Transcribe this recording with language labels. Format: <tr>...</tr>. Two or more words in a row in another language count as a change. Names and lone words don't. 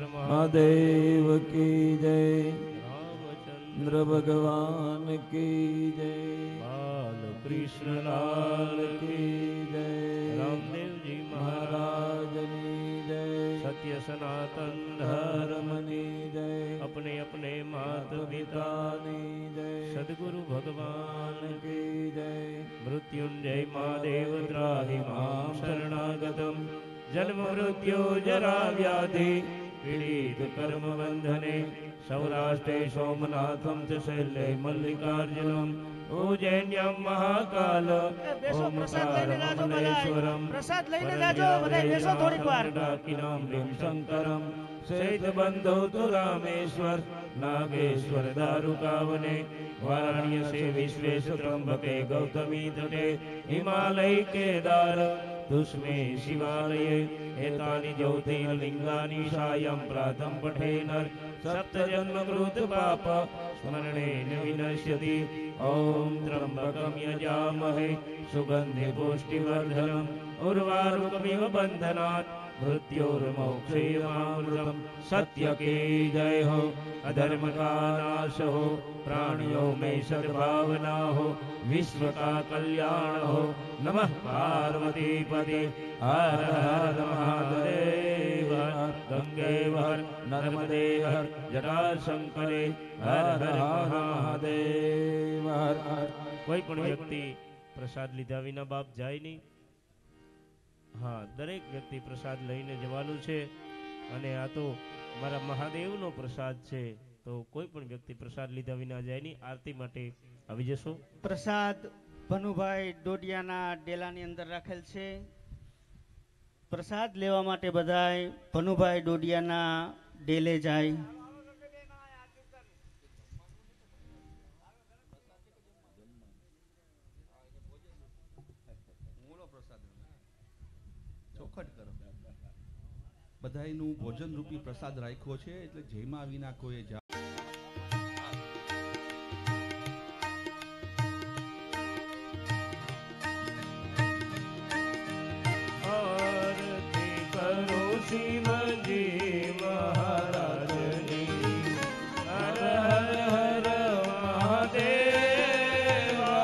<hi>महादेव की जय રામચંદ્ર इन्द्र भगवान की जय બાલકૃષ્ણ લાલ की जय રામદેવજી મહારાજ</hi> <gu>મહારાજની જય સત્ય સનાતન ધર્મ ધર્મની જય</gu> <hi>अपने अपने मात पिता</hi> <gu>પિતાની જય</gu> <hi>सदगुरु भगवान की जय</hi> <sa>मृत्युंजय महादेव त्राहि मां शरणागतम् जन्म मृत्यु जरा व्याधि पीड़ित कर्म बंधने सौराष्ट्रे सोमनाथं च शैले मल्लिकार्जुनम् उज्जैन्यं महाकाल ओमकारमलेश्वरम्</sa> <gu>પ્રસાદ લઈને જાજો બધા બેસો થોડીક વાર</gu> <sa>शंकरम सेत बंधो तो रामेश्वर नागेश्वर दारुकावने वाराणसी विश्वेश त्र्यंबके गौतमी तटे हिमालय केदार दुष्मे शिवालये एतानि ज्योतिर्लिंगानि सायं प्रातः पठेनर् सप्त जन्म कृत पाप स्मरणेन विनश्यति ओम त्र्यंबकं यजामहे सुगंधि पुष्टिवर्धनम् उर्वारुकमिव बन्धनात्</sa> <hi>मृत्युर्मोक्षेयमामृतम् सत्य की जय हो अधर्म का नाश हो प्राणियों में सद्भावना हो विश्व का कल्याण हो नमः पार्वती पते हर हर महादेव गंगे हर नर्मदे हर जटाशंकरे हर हर महादेव हर हर</hi> <gu>કોઈ પણ વ્યક્તિ પ્રસાદ લીધા વિના બાપ જાય નહીં। હા, દરેક વ્યક્તિ પ્રસાદ લઈને જવાનું છે અને આ તો મારા મહાદેવનો પ્રસાદ છે તો કોઈ પણ વ્યક્તિ પ્રસાદ લીધા વિના જાય નહીં। આરતી માટે આવી જશો। પ્રસાદ ભનુભાઈ ડોડિયાના ડેલાની અંદર રાખેલ છે। પ્રસાદ લેવા માટે બધાય ભનુભાઈ ડોડિયાના ડેલે જાય। ચોખટ કરો બધાયનું ભોજન રૂપી પ્રસાદ રાખ્યો છે એટલે જેમાં વિના કોઈ જા આરતી કરો શિવજી મહારાજની હર હર હર મહાદેવ।</gu>